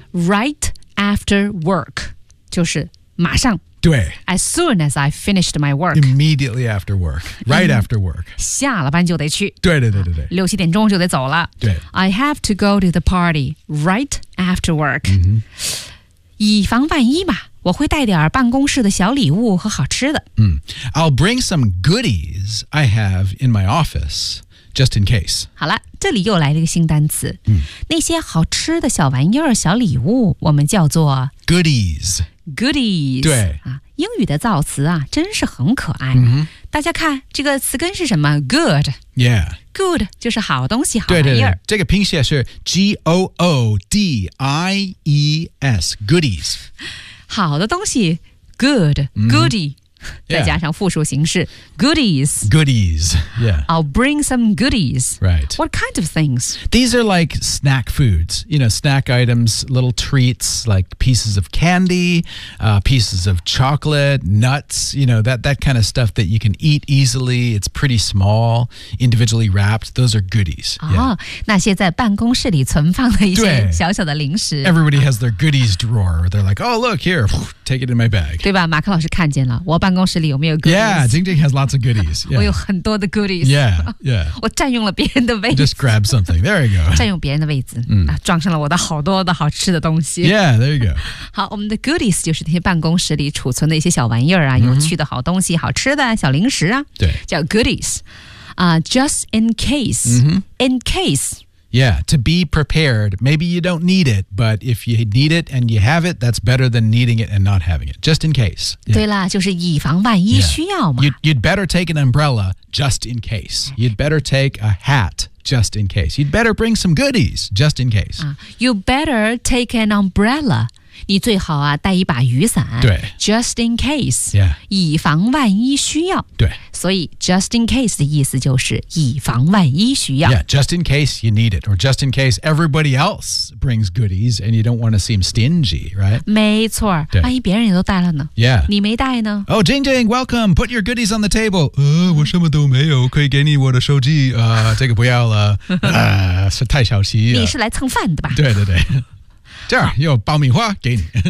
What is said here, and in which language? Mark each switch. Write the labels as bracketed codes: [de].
[en] Right after work [zh] 就是马上对 [en] As soon as I finished my work Immediately after work Right after work [zh] 下了班就得去对对对对对六七点钟就得走了对 [en] I have to go to the party right after work、 mm-hmm. [zh] 以防万一吧我会带点办公室的小礼物和好吃的、 [en] I'll bring some goodies I have in my office just in case [zh] 好了这里又来了一个新单词、那些好吃的小玩意儿小礼物我们叫做 [en] Goodies Goodies [zh] 对、英语的造词啊真是很可爱、大家看这个词根是什么 Good [en] Yeah [zh] Good 就是好东西好玩意儿对对对这个拼写是 G-O-O-D-I-E-S Goodies 好的东西 Good、Goodie、再加上复数形式、Goodies [en] Goodies Yeah I'll bring some goodies Right What kind of things? These are like snack foods You know, snack items Little treats Like pieces of candy、pieces of chocolate Nuts You know, that kind of stuff That you can eat easily It's pretty small Individually wrapped Those are goodies、 yeah. [zh] 那些在办公室里存放的一些小小的零食 [en] Everybody has their goodies drawer They're like, oh look, here Take it in my bag [zh] 对吧马克老师看见了我办公室里有没有 goodies [en] Yeah, 静静 has lots of goodies、 [zh] 我有很多的 goodies [en] Yeah, yeah [zh] 我占用了别人的位置 [en] Just grab something, there you go [zh] 占用别人的位置、装上了我的好多的好吃的东西 [en] Yeah, there you go [zh] 好我们的 goodies 就是那些办公室里储存的一些小玩意儿啊、有趣的好东西好吃的小零食啊对 [en] 叫 goodies、Just in case、In case Yeah, to be prepared. Maybe you don't need it, but if you need it and you have it, that's better than needing it and not having it, just in case.、 Yeah. [zh] 对了，就是以防万一需要嘛。 [en] You'd better take an umbrella just in case. You'd better take a hat just in case. You'd better bring some goodies just in case.、 You better take an umbrella. [zh] 你最好啊带一把雨伞。对。 [en] Just in case. Yeah. [zh] 以防万一需要。对。所以 [en] just in case [zh] 的意思就是以防万一需要。 [en] Yeah, just in case you need it, or just in case everybody else brings goodies and you don't want to seem stingy, right? [zh] 没错，万一别人也都带了呢 [en] ？Yeah, [zh] 你没带呢 [en] ？Oh, Jing Jing, welcome. Put your goodies on the table. [zh] 我什么都没有，可以给你我的手机。这个不要了，是太小气。你是来蹭饭的吧？对对对。这儿有爆米花给你